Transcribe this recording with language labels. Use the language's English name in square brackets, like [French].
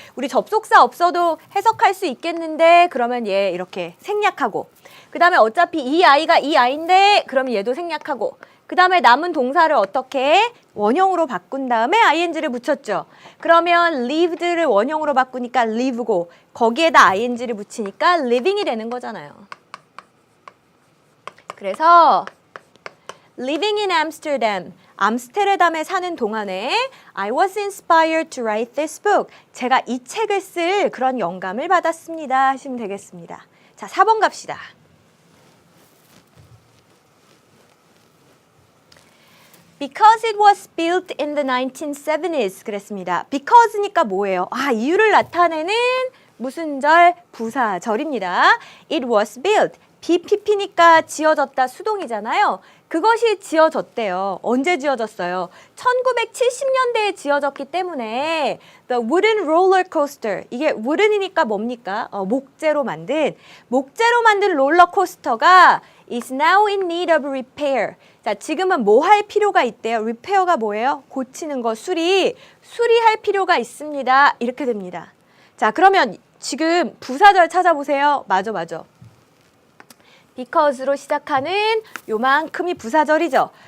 [Korean] 우리 접속사 없어도 해석할 수 있겠는데 그러면 얘 이렇게 생략하고 그 다음에 어차피 이 아이가 이 아이인데 그러면 얘도 생략하고 그 다음에 남은 동사를 어떻게 원형으로 바꾼 다음에 ing를 붙였죠. 그러면 lived를 원형으로 바꾸니까 live고 거기에다 ing를 붙이니까 living이 되는 거잖아요. 그래서 [English] living in Amsterdam, [Korean] 암스테르담에 사는 동안에 [English] I was inspired to write this book. [Korean] 제가 이 책을 쓸 그런 영감을 받았습니다. 하시면 되겠습니다. 자, 4번 갑시다. [English] Because it was built in the 1970s [Korean] 그랬습니다. Because니까 뭐예요? 이유를 나타내는 무슨 절? 부사절입니다. [English] It was built. [Korean] BPP니까 지어졌다 수동이잖아요. 그것이 지어졌대요. 언제 지어졌어요? 1970년대에 지어졌기 때문에 [English] The wooden roller coaster. [Korean] 이게 wooden이니까 뭡니까? 목재로 만든 롤러코스터가 [English] is now in need of repair. [Korean] 자, 지금은 뭐 할 필요가 있대요? repair가 뭐예요? 고치는 거, 수리할 필요가 있습니다. 이렇게 됩니다. 자, 그러면 지금 부사절 찾아보세요. 맞아. because로 시작하는 요만큼이 부사절이죠.